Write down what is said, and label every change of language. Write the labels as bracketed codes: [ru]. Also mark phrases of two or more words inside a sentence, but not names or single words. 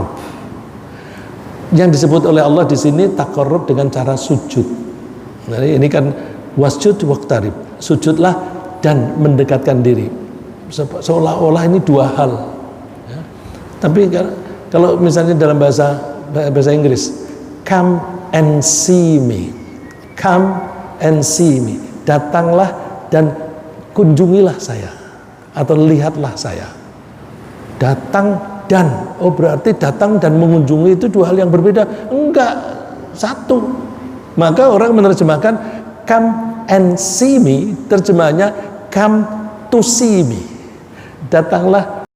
[id] Yang disebut oleh Allah di sini taqarrub dengan cara sujud. Jadi ini kan [ar] واسجد واقترب, [id] sujudlah dan mendekatkan diri. Seolah-olah ini dua hal. Ya. Tapi kalau misalnya dalam bahasa Inggris, [en] come and see me, come and see me, [id] datanglah dan kunjungilah saya, atau lihatlah saya. Datang dan, oh berarti datang dan mengunjungi itu dua hal yang berbeda? Enggak, satu. Maka orang menerjemahkan [en] come and see me, [id] terjemahnya [en] come to see me. [id] Datanglah